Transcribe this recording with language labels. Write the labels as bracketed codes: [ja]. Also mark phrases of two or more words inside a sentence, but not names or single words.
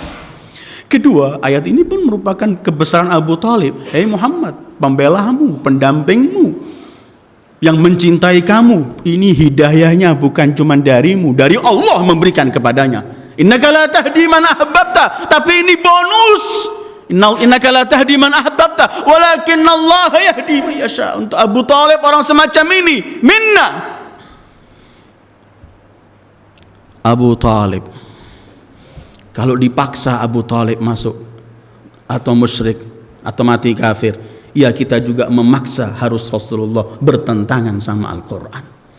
[id] Kedua, ayat ini pun merupakan kebesaran Abu Talib. Hei Muhammad, pembelamu, pendampingmu, yang mencintai kamu, ini hidayahnya bukan cuma darimu, dari Allah memberikan kepadanya. [ar] إنك لا تهدي من أحببت, [id] tapi ini bonus. [ar] إنك لا تهدي من أحببت، ولكن الله يهدي من يشاء. [id] Untuk Abu Talib orang semacam ini minna. Abu Talib, kalau dipaksa Abu Talib masuk atau musyrik atau mati kafir, ya kita juga memaksa harus Rasulullah bertentangan sama Al-Quran.